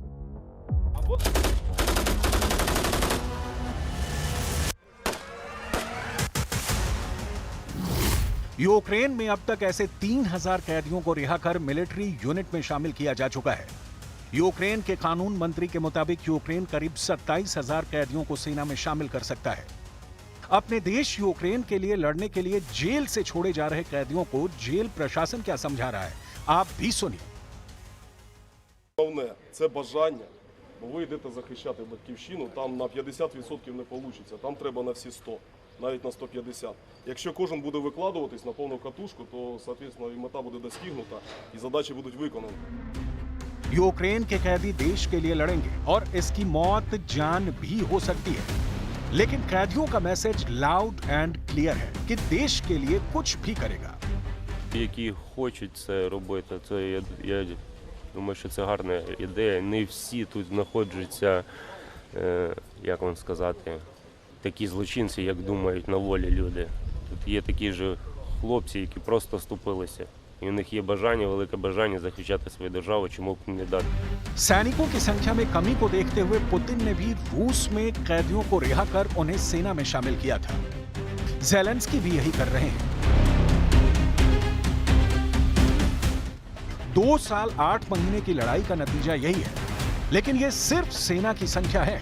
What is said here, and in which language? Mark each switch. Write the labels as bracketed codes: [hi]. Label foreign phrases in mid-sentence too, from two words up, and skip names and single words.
[hi] यूक्रेन में अब तक ऐसे 3000 कैदियों को रिहा कर [en] military unit [hi] में शामिल किया जा चुका है। यूक्रेन के कानून मंत्री के मुताबिक यूक्रेन करीब 27,000 कैदियों को सेना में शामिल कर सकता है। अपने देश यूक्रेन के लिए लड़ने के लिए जेल से छोड़े जा रहे कैदियों को जेल प्रशासन क्या समझा रहा है, आप भी सुनिए। [uk] Головне – це бажання. Бо ви йдете захищати батьківщину, там на 50% не вийде, там треба на всі 100, навіть на 150. Якщо кожен буде викладуватись на повну катушку, то, соответственно, і мета буде достигнута, і задачі будуть виконані. [hi] यूक्रेन के कैदी देश के लिए लड़ेंगे और इसकी मौत जान भी हो सकती है, लेकिन कैदियों का मैसेज [en] loud and clear [hi] है कि देश के लिए कुछ भी करेगा। [uk] Які хочуть це робити, це я думаю, що це гарна ідея. Не всі тут знаходяться, як вам сказати, такі злочинці, як думають на волі люди. Тут є такі ж хлопці, які просто ступилися. І у них є бажання, велике бажання захищати свою державу, чому б не дати. [hi] सैनिकों की संख्या में कमी को देखते हुए पुतिन ने भी रूस में कैदियों को रिहा कर उन्हें सेना में शामिल किया था। ज़ेलेंस्की भी यही कर रहे हैं। 2 साल 8 महीने की लड़ाई का नतीजा यही है, लेकिन ये सिर्फ सेना की संख्या है।